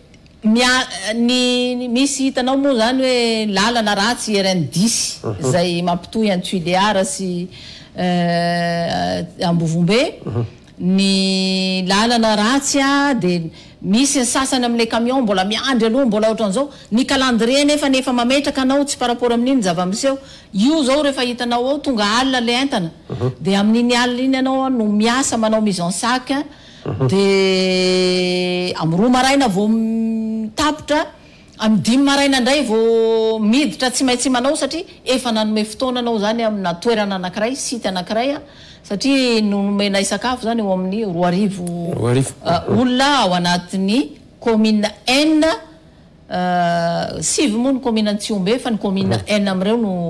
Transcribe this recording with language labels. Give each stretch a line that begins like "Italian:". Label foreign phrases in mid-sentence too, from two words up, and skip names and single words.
Malagasy: misy hitanao moa zany hoe lalana ratsy RN10 zay mampitohy any Tuileara sy Ambovombe ny lalana ratsy a dia misy sasany amin'ilay camion mbola miandry aloha mbola ohatran'izao ny calendrier nefa mametraka anao tsy
French: par rapport
Malagasy: amin'iny zava-miseho io zao rehefa hitanao ao tonga alina le entana dia amin'iny alina iny anao no miasa manao
French: mise en sac
Malagasy: dia amin'ny 2 maraina vao tapitra amin'ny 5 maraina indray vao miditra tsy maintsy manao satria efa nanome fotoana anao zany amina toerana anankiray sity anankiray satria nomenay sakafo zany eo amin'ny 2,000 olona ao anatin'ny commune N 7 moa ny commune Antsiombe fa ny commune N amin'ireo no